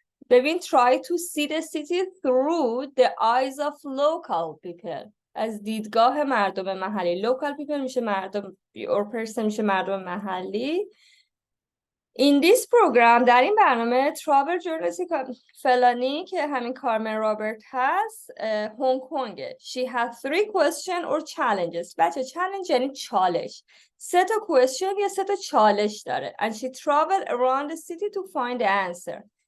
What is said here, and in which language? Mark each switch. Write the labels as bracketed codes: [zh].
[fa] ببین [en] try to see the city through the eyes of local people. [fa] از دیدگاه مردم محلی. [en] local people [fa] میشه مردم [en] or person [fa] میشه مردم محلی. [en] In this program [fa] در این برنامه [en] travel journalist [fa] فلانی که همین کارمن رابرت هست هنگ کنگه. [en] She had 3 questions or challenges. [fa] بچه challenge یعنی چالش. 3 تا question یا 3 تا چالش داره. [en] And she traveled around the city to find the answer.